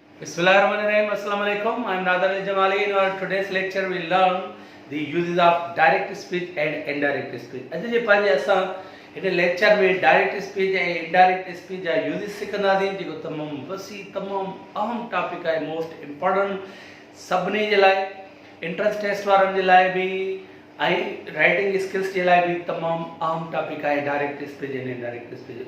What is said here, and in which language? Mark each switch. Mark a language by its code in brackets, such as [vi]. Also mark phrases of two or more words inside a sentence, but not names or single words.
[ar] Bismillahirrahmanirrahim. السلام عليكم. [en] I am Nadar Al-Jamali. In our today's lecture, we learn the uses of direct speech and indirect speech. [sd] अॼु जे पंहिंजे असां हिन लेक्चर में [en] direct speech [sd] ऐं [en] indirect speech [sd] जा यूज़िस सिखंदासीं, जेको तमामु वसी तमामु अहम टॉपिक आहे, [en] most important [sd] सभिनी जे लाइ, [en] entrance test [sd] वारनि जे लाइ बि ऐं [en] writing skills [sd] जे लाइ बि तमामु अहम टॉपिक आहे [en] direct speech [sd] ऐं [en] indirect speech.